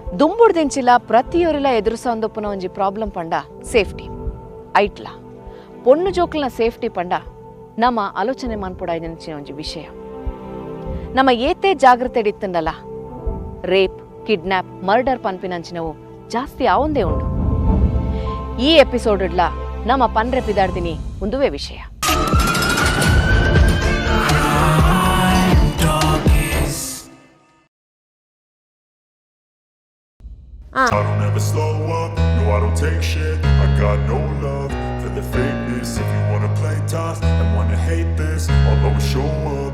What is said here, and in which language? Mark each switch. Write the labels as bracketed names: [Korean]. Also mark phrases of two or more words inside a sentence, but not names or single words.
[Tulu] ದುಂಬುಡ್ದೆಂಚಿಲ ಪ್ರತಿಯೊರಿಲ ಎದುರಿಸೊಂದಪ್ಪುನ ಒಂಜಿ ಪ್ರಾಬ್ಲಮ್ ಪಂಡ ಸೇಫ್ಟಿ ಐಟ್ಲ ಪೊಣ್ಣು ಜೋಕ್ಲನ ಸೇಫ್ಟಿ ಪಂಡ ನಮ್ಮ ಆಲೋಚನೆ ಮನ್ಪುಡಾಯ್ದಂಚಿನ ಒಂಜಿ ವಿಷಯ ನಮ್ಮ ಏತೆ ಜಾಗ್ರತೆ ಇತ್ತಂಡಲ್ಲ [English] rape kidnap murder [Tulu] ಪನ್ಪಿನಂಚಿನವು ಜಾಸ್ತಿ ಆವೊಂದೇ ಉಂಡು ಈ ಎಪಿಸೋಡ್ಲ ನಮ್ಮ ಪನ್ರೆ ಪಿದಾಡ್ದಿನಿ ಒಂದುವೇ ವಿಷಯ [English] I don't ever slow up, no I don't take shit. I got no love for the fakeness. If you wanna play tough and wanna hate this, I'll always show up.